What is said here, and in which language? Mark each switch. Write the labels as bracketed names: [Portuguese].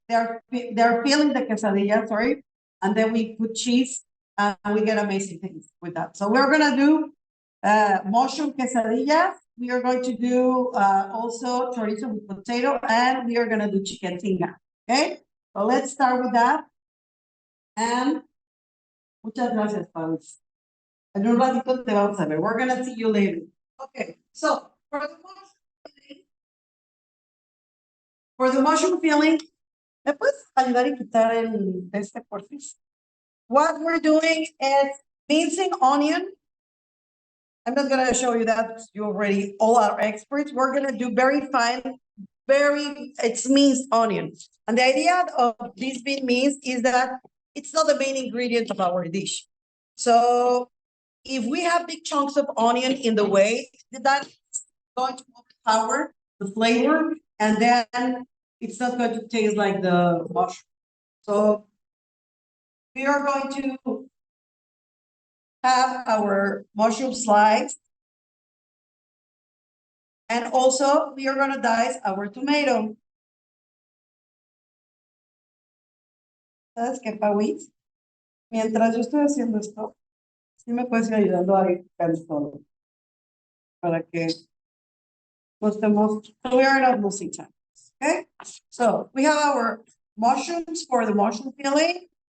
[English] They're filling the quesadilla, sorry, and then we put cheese, and we get amazing things with that. So we're gonna do mushroom quesadillas. We are going to do also chorizo with potato, and we are gonna do chicken tinga. Okay, so let's start with that. [Spanish] And muchas gracias, Pabs. En un ratito te vamos a ver. [English] We're gonna see you later. Okay, so for the mushroom filling, [Spanish] ¿me puedes ayudar y quitar el este porfis? [English] What we're doing is mincing onion. I'm not gonna show you that, you already all are experts. We're gonna do very fine, it's minced onion. And the idea of this being minced is that it's not the main ingredient of our dish. So if we have big chunks of onion in the way, that's going to overpower the flavor, and then it's not going to taste like the mushroom. So we are going to have our mushroom sliced, and also we are going to dice our tomato. [Spanish] ¿Sabes qué, Pauis? Mientras yo estoy haciendo esto, sí me puedes ir ayudando a picar todo, para que no estemos, [English] so we are not losing time. Okay, so we have our mushrooms for the mushroom filling.